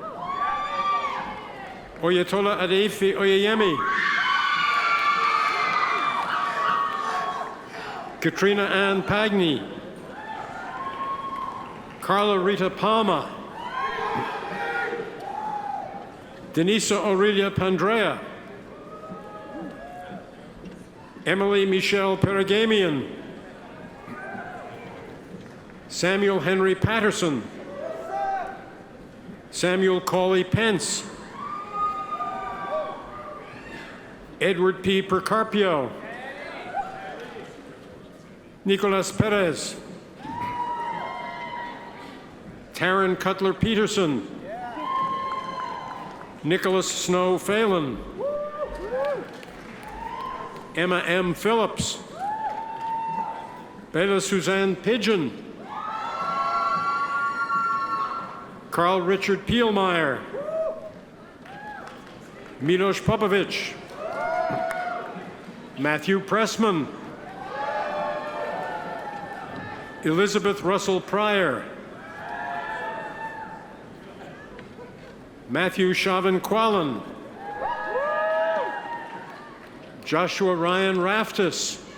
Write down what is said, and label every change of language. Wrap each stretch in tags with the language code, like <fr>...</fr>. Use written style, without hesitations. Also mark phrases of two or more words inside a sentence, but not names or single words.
<en>Oyetola Adefi Oyeyemi, Katrina Ann Pagney, Carla Rita Palma, Denisa Aurelia Pandrea, Emily Michelle Perigamian, Samuel Henry Patterson, Samuel Cawley Pence, Edward P. Percarpio, Nicolas Perez, Taryn Cutler Peterson, Nicholas Snow Phelan, Emma M. Phillips, Bella Suzanne Pigeon, Carl Richard Pielmeyer, Milos Popovich, Matthew Pressman, Elizabeth Russell Pryor, Matthew Chauvin Quallen, Joshua Ryan Raftis,</en>